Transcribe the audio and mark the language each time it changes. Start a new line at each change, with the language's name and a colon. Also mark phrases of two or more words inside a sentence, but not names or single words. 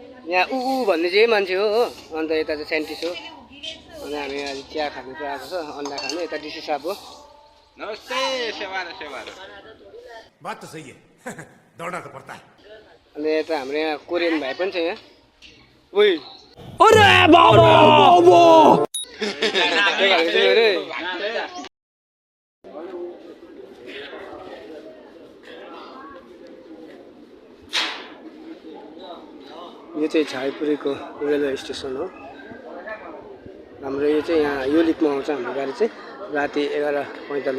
Nepali: यहाँ भन्ने चाहिँ मान्छे हो अन्त यता चाहिँ साइन्टिस्ट हो अनि हामी आज चिया खानु चाहिँ आएको छ अन्डा खानु यता डिसी साहब हो नमस्ते सेवा
Hindi: बात तो सही है दौड़ना तो पड़ता है
Nepali: अनि यता हाम्रो यहाँ कोरियन भाइ पनि छ यहाँ ओइ
Hindi: अरे बाबा
Nepali: यो चाहिँ छाइपुरीको
English: railway station
Nepali: हो हाम्रो यो चाहिँ यहाँ यो लिकमा आउँछ हाम्रो गाडी चाहिँ राति 11:45